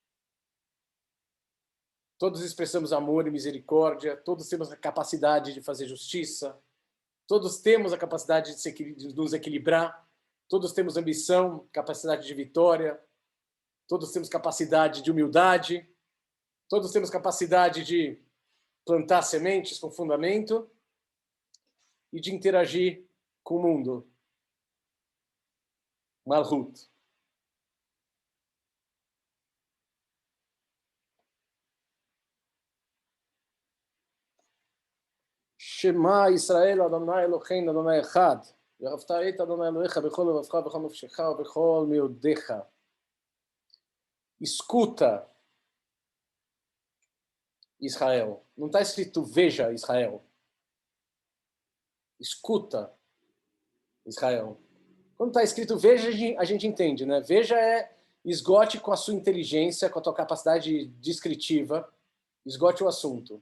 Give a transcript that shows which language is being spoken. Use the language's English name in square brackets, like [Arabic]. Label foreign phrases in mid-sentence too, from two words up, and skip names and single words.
[Portuguese] Todos expressamos amor e misericórdia, todos temos a capacidade de fazer justiça, todos temos a capacidade de nos equilibrar, todos temos ambição, capacidade de vitória, todos temos capacidade de humildade, todos temos capacidade de plantar sementes com fundamento e de interagir com o mundo. Malhut. [Hebrew] שמע ישראל ה' אלהינו ה' אחד. ואהבת את אדוני אלוהיך בכל לבבך ובכל נפשך ובכל מאודיך. [Portuguese] Escuta Israel. Não está escrito veja, Israel. Escuta, Israel. Quando está escrito veja, a gente entende, né? Veja é esgote com a sua inteligência, com a tua capacidade descritiva, esgote o assunto.